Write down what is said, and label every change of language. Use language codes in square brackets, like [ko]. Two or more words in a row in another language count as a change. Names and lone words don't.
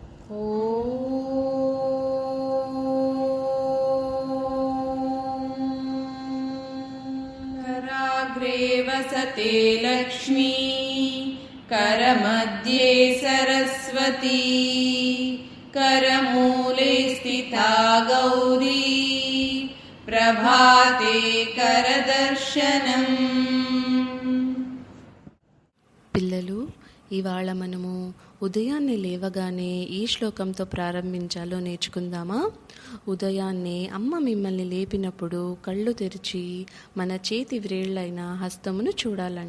[sa] कराग्रे वसते लक्ष्मी करमध्ये सरस्वती करमूले स्थिता गौरी ప్రభాతే కరదర్శనం. [te] పిల్లలు, ఇవాళ మనము ఉదయాన్నే లేవగానే ఈ శ్లోకంతో ప్రారంభించాలో నేర్చుకుందామా? ఉదయాన్నే అమ్మ మిమ్మల్ని లేపినప్పుడు కళ్ళు తెరిచి మన చేతి వ్రేళ్లైన హస్తమును చూడాలంట.